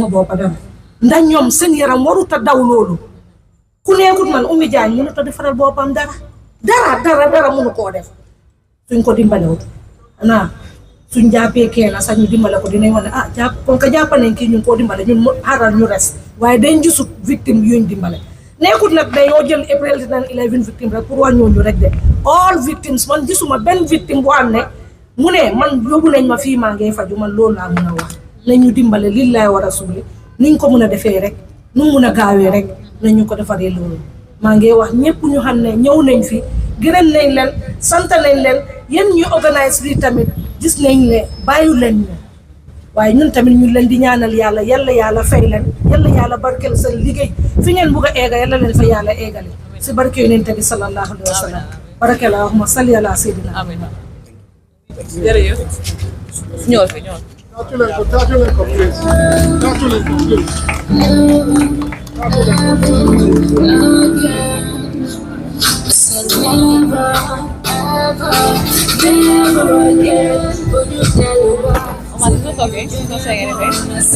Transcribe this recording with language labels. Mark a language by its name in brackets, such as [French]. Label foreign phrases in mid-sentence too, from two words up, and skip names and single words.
[Wolof] boppa dara ndax ñoom seen yaram warut a daw loolu ku nekkut man Umi Jaañ mënut a defaral boppam dara mënu koo def suñ ko dimbalewut xanaa suñ jàppee kenn sax ñu dimbale ko dinañ wax ne kon ka jàpp nañ kii ñu koo dimbale ñun mu xaaral ñu res waaye dañ gisut victime yuñ dimbale nekkut nag dañoo jël April 10 and 11 victime rek pour wax ñooñu rek de [English] all victims [Wolof] man gisuma benn victime bu am ne mu ne man yóbbu nañ ma fii maa ngi faju man loolu laa mën a wax nañ ñu dimbale lii laay war a suuli nuñ ko mën a defee rek nu mun a gaawee rek nañ ñu ko defaree loolu maa ngi wax ñëpp ñu xam ne ñëw nañ fi gërëm nañ leen sant nañ leen yéen ñu organise lii tamit gis nañ ne bàyyu leen ñu waaye ñun tamit ñu leen di ñaanal yàlla fay leen yàlla barkeel seen liggéey fi ngeen bugg a eega yàlla leen fa yàlla eegale si barke yonent bi [Arabic] صلى الله عليه وسلم [Wolof] barke [Arabic] اللهم صل على سيدنا آمين [Wolof] jërëjëf ñëw fi ñëw Tatu leen ko please. [English] Never again would you tell me why. Omar, it's not talking. She's not saying anything.